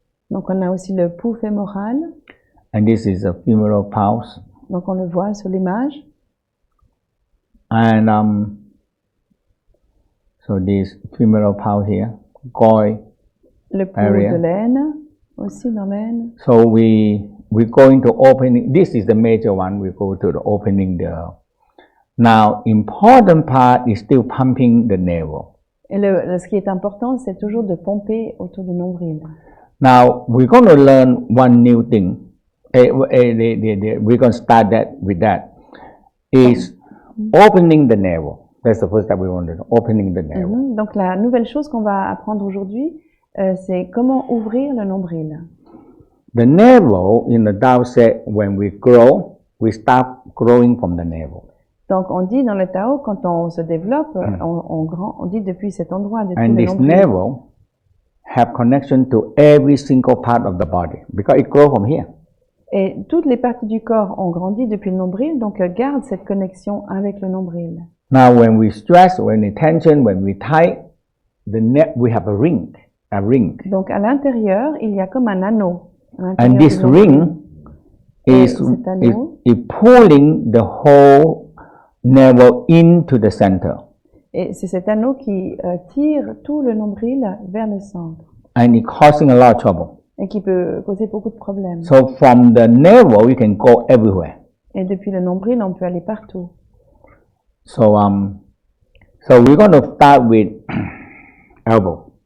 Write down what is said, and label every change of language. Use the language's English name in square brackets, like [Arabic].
[French] Donc on a aussi le pouls fémoral. [English] And this is a femoral pulse. [French] Donc on le voit sur l'image. [English] And so this femoral pulse here, goy [French] le pouls [English] area. [French] De l'aine, aussi dans l'aine. [English] So we're going to opening. This is the major one. We go to the opening the. Now, important part is still pumping the navel. [French] Et ce qui est important, c'est toujours de pomper autour du nombril. [English] Now, we're going to learn one new thing. We're going to start that with that. Is opening the navel. That's the first step we want to do. Opening the navel. [French] Donc, la nouvelle chose qu'on va apprendre aujourd'hui, c'est comment ouvrir le nombril. [English] The navel, in the Tao said, when we grow, we start growing from the navel. [French] Donc, on dit dans le Tao, quand on se développe, on dit depuis cet endroit. Depuis [English] and this navel have connection to every single part of the body because it grows from here. [French] Et toutes les parties du corps ont grandi depuis le nombril, donc garde cette connexion avec le nombril. [English] Now, when we stress, when we tension, when we tight, we have a ring. [French] Donc, à l'intérieur, il y a comme un anneau. [English] And this ring is pulling the whole navel into the center. [French] Et c'est cet anneau qui tire tout le nombril vers le centre. [English] And it causing a lot of trouble. [French] Et qui peut causer beaucoup de problèmes. [English] So from the navel, you can go everywhere. [French] Et depuis le nombril, on peut aller partout. [English] So we're going to start with elbow.